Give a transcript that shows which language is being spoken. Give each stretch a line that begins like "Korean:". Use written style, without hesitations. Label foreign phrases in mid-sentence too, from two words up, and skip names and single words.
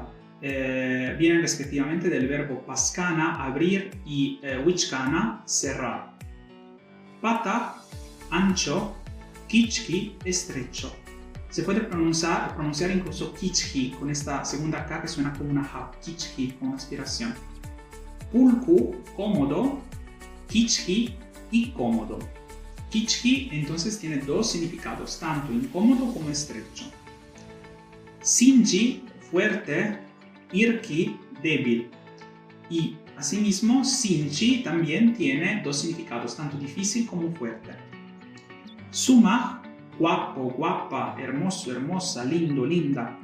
Spanish: Vienen respectivamente del verbo paskana, abrir, y wichkana, cerrar. Pata, ancho. Kichki, estrecho. Se puede pronunciar incluso kichki, con esta segunda K que suena como una H, kichki, con aspiración. Pulku, cómodo. Kichki, incómodo. Kichki entonces tiene dos significados, tanto incómodo como estrecho. Sinji, fuerte. Irki, débil. Y asimismo, Sinchi también tiene dos significados, tanto difícil como fuerte. Suma, guapo, guapa, hermoso, hermosa, lindo, linda.